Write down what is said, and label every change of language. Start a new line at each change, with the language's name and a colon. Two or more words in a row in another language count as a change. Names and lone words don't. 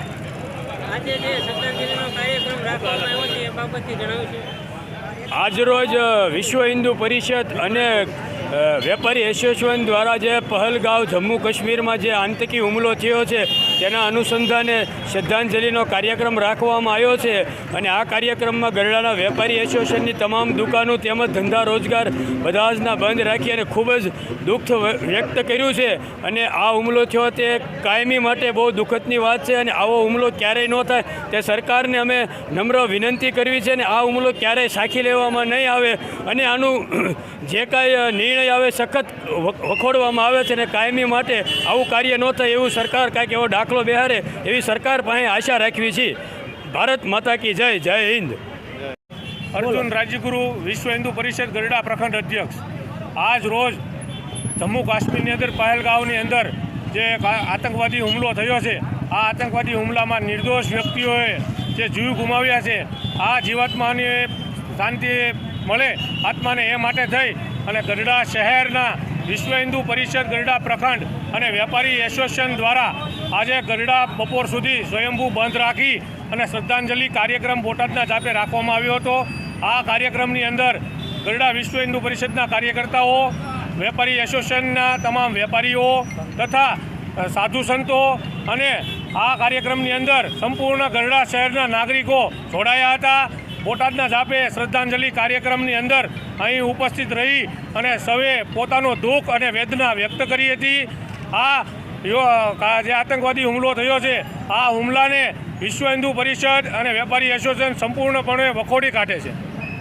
Gujarati: આજ રોજ વિશ્વ હિંદુ પરિષદ અને વેપારી એસોસિએશન દ્વારા જે પહલગામ જમ્મુ કાશ્મીર મેં જે આતંકી હુમલો થયો છે તેના અનુસંધાને શ્રદ્ધાંજલિનો કાર્યક્રમ રાખવામાં આવ્યો છે અને આ કાર્યક્રમમાં ગરડાના વેપારી એસોસિએશનની તમામ દુકાનો તેમજ ધંધા રોજગાર બધા જ બંધ રાખી અને ખૂબ જ દુઃખ વ્યક્ત કર્યું છે અને આ હુમલો થયો તે કાયમી માટે બહુ દુઃખદની વાત છે અને આવો હુમલો ક્યારેય ન થાય તે સરકારને અમે નમ્ર વિનંતી કરવી છે અને આ હુમલો ક્યારેય સાંખી લેવામાં નહીં આવે અને આનું જે કાંઈ નિર્ણય આવે સખત વખોડવામાં આવે છે અને કાયમી માટે આવું કાર્ય ન થાય એવું સરકાર કાંઈક એવો દાખલો બેસાડે એવી સરકાર પાસે આશા રાખવી છે।
Hindi: भारत माता की जय। जय हिंद।
Gujarati: અર્જુન રાજ્યગુરુ વિશ્વ હિંદુ પરિષદ ગરડા પ્રખંડ અધ્યક્ષ આજ રોજ જમ્મુ કાશ્મીર અંદર પહલગામની અંદર જે આતંકવાદી હુમલો થયો છે આ આતંકવાદી હુમલા મેં નિર્દોષ વ્યક્તિઓએ જે જીવ ગુમાવ્યા છે આ જીવાત્માને શાંતિ મળે આત્માને એ માટે થઈ અને ગરડા શહેરના વિશ્વ હિંદુ પરિષદ ગરડા પ્રખંડ અને વેપારી એસોસિએશન દ્વારા આજ ગરડા બપોર સુધી સ્વયંભૂ બંધ રાખી અને શ્રદ્ધાંજલિ કાર્યક્રમ બોટાદના ઝાંપે રાખવામાં આવ્યો હતો। આ કાર્યક્રમની અંદર ગરડા વિશ્વ હિંદુ પરિષદના કાર્યકર્તાઓ, વેપારી એસોસિએશનના તમામ વેપારીઓ તથા સાધુ સંતો અને આ કાર્યક્રમની અંદર સંપૂર્ણ ગરડા શહેરના નાગરિકો જોડાયા હતા। બોટાદના ઝાંપે શ્રદ્ધાંજલિ કાર્યક્રમની અંદર અહીં ઉપસ્થિત રહી અને સૌએ પોતાનો દુઃખ અને વેદના વ્યક્ત કરી હતી। આ જે આતંકવાદી હુમલો થયો છે આ હુમલાને વિશ્વ હિંદુ પરિષદ અને વેપારી એસોસિએશન સંપૂર્ણપણે વખોડી કાઢે છે।